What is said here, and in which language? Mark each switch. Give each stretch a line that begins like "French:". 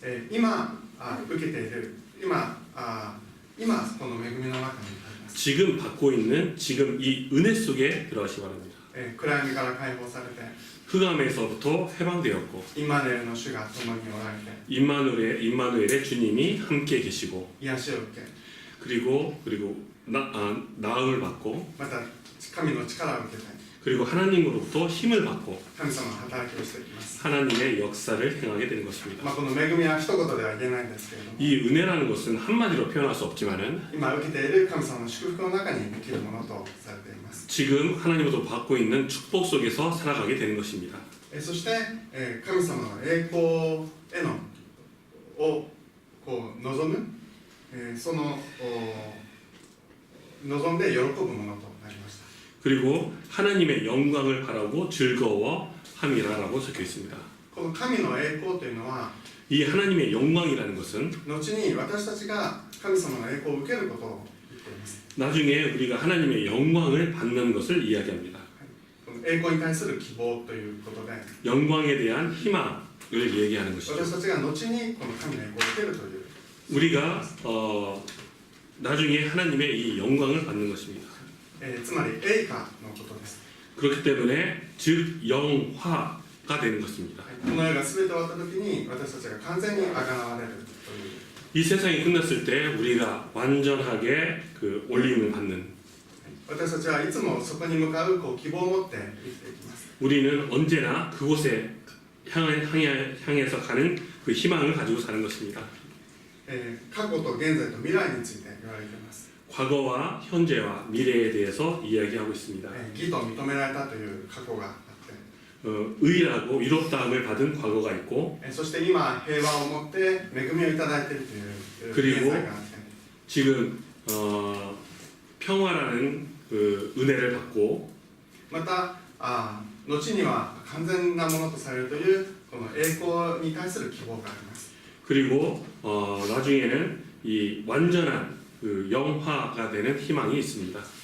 Japanese: 今受けている今この恵みの中にあります。
Korean: 지금 받고 있는 지금 이 은혜 속에 들어가시 바랍니다.
Japanese: 暗闇から解放されて
Korean: 흑암에서부터 해방되었고
Japanese: イマヌエルの主が共におられて
Korean: 임마누엘의 주님이 함께 계시고
Japanese: 癒しを受け
Korean: 그리고 나음을 받고
Japanese: また神の力を受けて
Korean: 그리고 하나님으로부터 힘을 받고
Japanese: 神様の働きをしていきます。
Korean: 하나님의 역사를 행하게 되는 것입니다.
Japanese: この恵みは一言では言えないんですけれども
Korean: 이 은혜라는 것은 한마디로 표현할 수 없지만은
Japanese: 今受けている神様の祝福の中に生きるものとされています。
Korean: 지금 하나님으로부터 받고 있는 축복 속에서 살아가게 되는 것입니다.
Japanese: そして神様の栄光へのをこう望むその望んで喜ぶものとなりました。
Korean: 그리고 하나님의 영광을 바라고 즐거워함이라라고 적혀 있습니다.
Japanese: この神の栄光というのは
Korean: 이 하나님의 영광이라는 것은
Japanese: 後に私たちが神様の栄光を受けることを言っています。
Korean: 나중에 우리가 하나님의 영광을 받는 것을 이야기합니다.
Japanese: この栄光に対する希望ということで
Korean: 영광에 대한 희망을 얘기하는 것이죠.
Japanese: 私たちが後にこの神の栄光を受けるという
Korean: 우리가 나중에 하나님의 이 영광을 받는 것입니다.
Japanese: つまり栄華のことです。
Korean: 그렇기 때문에 즉 영화가 되는 것입니다.
Japanese: この世が全て終わった時に私たちが完全にあがなわれるという
Korean: 이 세상이 끝났을 때 우리가 완전하게 그 올림을 받는
Japanese: 私たちはいつもそこに向かう希望を持って生きていきます。
Korean: 우리는 언제나 그곳에 향해서 가는 그 희망을 가지고 사는 것입니다.
Japanese: 過去と現在と未来について言われています。
Korean: 과거와 현재와 미래에 대해서 이야기하고 있습니다.
Japanese: 義と認められたという過去があって
Korean: 의라고 위롭다함을 받은 과거가 있고
Japanese: そして今平和を持って恵みをいただいているという現在があって
Korean: 지금 평화라는 그 은혜를 받고
Japanese: また後には完全なものとされるというこの栄光に対する希望があります。
Korean: 그리고 나중에는 이 완전한 그 영화가 되는 희망이 있습니다.